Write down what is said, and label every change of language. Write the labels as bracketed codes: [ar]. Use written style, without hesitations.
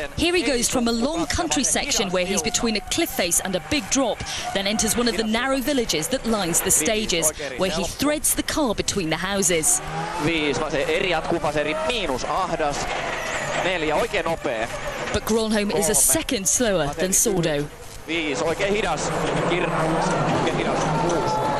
[en] Here he goes from a long country section where he's between a cliff face and a big drop, then enters one of the narrow villages that lines the stages, where he threads the car between the houses. [fi] 5, eri jatkuvaseri, miinus ahdas. 4, oikein nopea. [en] But Gronholm is a second slower than Sordo. [fi] 5, oikein hidas. Oikein hidas. 6.